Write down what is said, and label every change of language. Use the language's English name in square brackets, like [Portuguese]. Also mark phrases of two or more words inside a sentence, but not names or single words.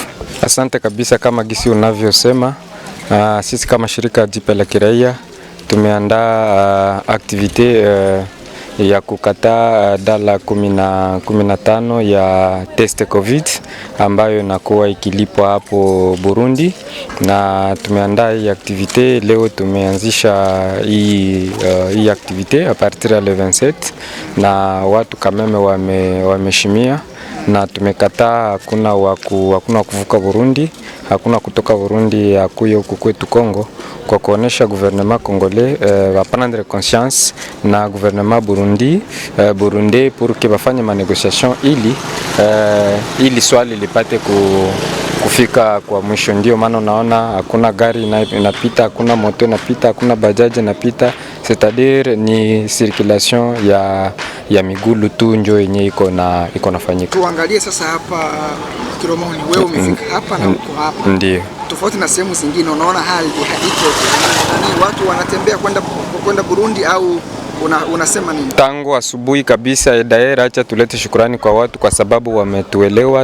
[Swahili] Asante kabisa, kama gisi unavyosema, sisi kama shirika jipya la kiraia tumeandaa activite ya kukataa dala 15 ya test COVID ambayo inakuwa ikilipwa hapo Burundi, na tumeandaa hii activite leo. Tumeanzisha hii activite [French] a partir [Swahili] ya le 27 na watu kameme wameshimia, na tumekataa hakuna kuvuka Burundi, hakuna kutoka Burundi akuye huku kwetu Kongo, kwa kuonesha [French] gouvernement congolais va prendre conscience [Swahili] na [French] gouvernement Burundi pour que [Swahili] bafanye [French] ma négociation [Swahili] ili swali lipate kufika kwa mwisho. Ndio maana unaona hakuna gari inapita, hakuna moto inapita, hakuna bajaji inapita, [French] c'est-à-dire [Swahili] ni circulation ya migulu tu ndio yenye iko nafanyika. Tuangalie sasa hapa Kilomoni, wewe umefika hapa na uko hapa. Ndio. Tofauti na sehemu zingine, unaona hali iko watu wanatembea kwenda Burundi au unasema nini? Tangu asubuhi kabisa daera, acha tulete shukrani kwa watu kwa sababu wametuelewa.